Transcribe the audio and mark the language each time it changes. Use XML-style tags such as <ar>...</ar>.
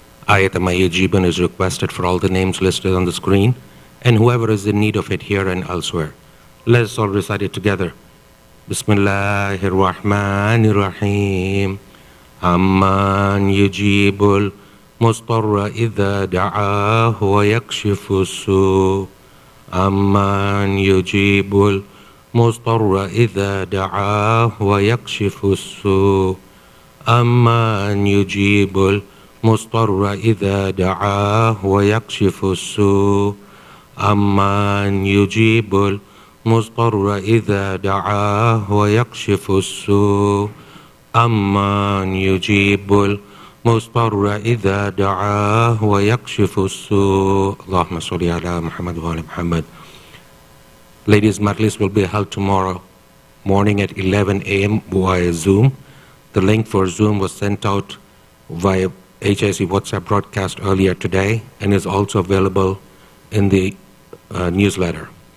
<en>Ayat Mayajibun is requested for all the names listed on the screen and whoever is in need of it here and elsewhere. Let us all recite it together.</en> <ar>بسم الله الرحمن الرحيم أمن يجيب المضطر إذا دعاه ويكشف السوء أمن يجيب المضطر إذا دعاه ويكشف السوء أمن يجيب المضطر إذا دعاه ويكشف السوء أمن يجيب المضطر إذا دعاه ويكشف السوء أمن يجيب المضطر إذا دعاه ويكشف السوء اللهم صل على محمد وعلى محمد.</ar> <en>Ladies' Majlis will be held tomorrow morning at 11 a.m. via Zoom. The link for Zoom was sent out via HIC WhatsApp broadcast earlier today and is also available in the newsletter.</en>